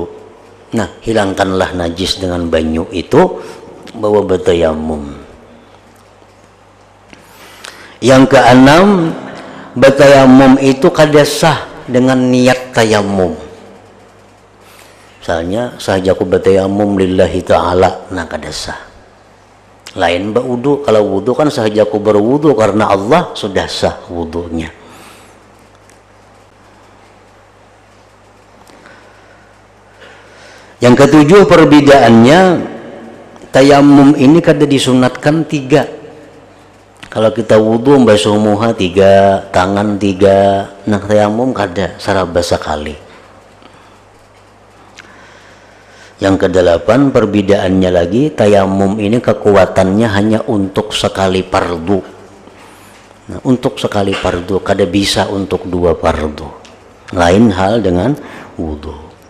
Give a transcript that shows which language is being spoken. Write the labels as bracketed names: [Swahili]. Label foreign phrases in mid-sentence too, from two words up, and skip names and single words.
[Banjar] Nah, hilangkanlah najis dengan banyu itu bawa bertayamum. Yang keenam, bertayamum itu kada sah dengan niat tayamum. Misalnya sahaja aku bertayamum [Arabic] لله تعالى, [Banjar] nah kada sah. Lain berwudu, kalau wudu kan sahaja aku berwudu karena Allah, sudah sah wudunya. Yang ketujuh perbedaannya, tayamum ini kada disunatkan 3. Kalau kita wudu basuh muha 3, tangan 3, nah tayamum kada, sarabasa kali. Yang kedelapan perbedaannya lagi, tayamum ini kekuatannya hanya untuk sekali fardu. Nah, untuk sekali fardu, kada bisa untuk 2 fardu. Lain hal dengan wudu.